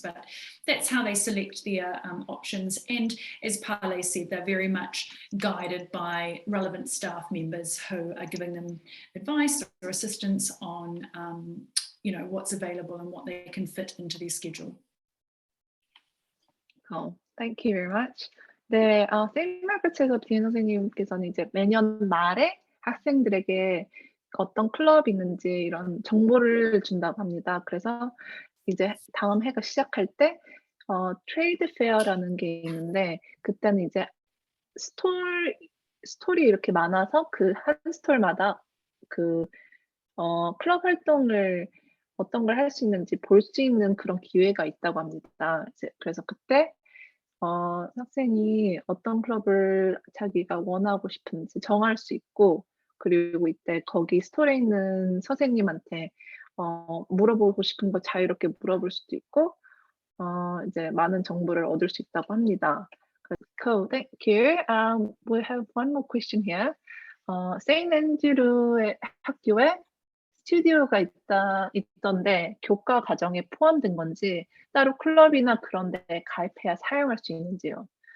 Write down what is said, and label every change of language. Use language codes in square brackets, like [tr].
[en] But that's how they select their options. And as Pale said, they're very much guided by relevant staff members who are giving them advice or assistance on what's available and what they can fit into their schedule. Oh, thank you very much. [ko] 네, 세인트 마그렛에서 디엔 선생님께서는 이제 매년 말에 학생들에게 어떤 클럽이 있는지 이런 정보를 준다고 합니다. 그래서 이제 다음 해가 시작할 때 트레이드 페어라는 게 있는데, 그때는 이제 스톨이 이렇게 많아서 그 한 스톨마다 그 클럽 활동을 어떤 걸 할 수 있는지 볼 수 있는 그런 기회가 있다고 합니다. 이제 그래서 그때 학생이 어떤 클럽을 자기가 원하고 싶은지 정할 수 있고, 그리고 이때 거기 스토리에 있는 선생님한테 물어보고 싶은 거 자유롭게 물어볼 수도 있고, 이제 많은 정보를 얻을 수 있다고 합니다. [en] Cool, thank you. We have one more question here. [ko] 세인트 앤드류 학교에 스튜디오가 있던데 교과 과정에 포함된 건지, 따로 클럽이나 그런 데 가입해야 사용할 수 있는지요.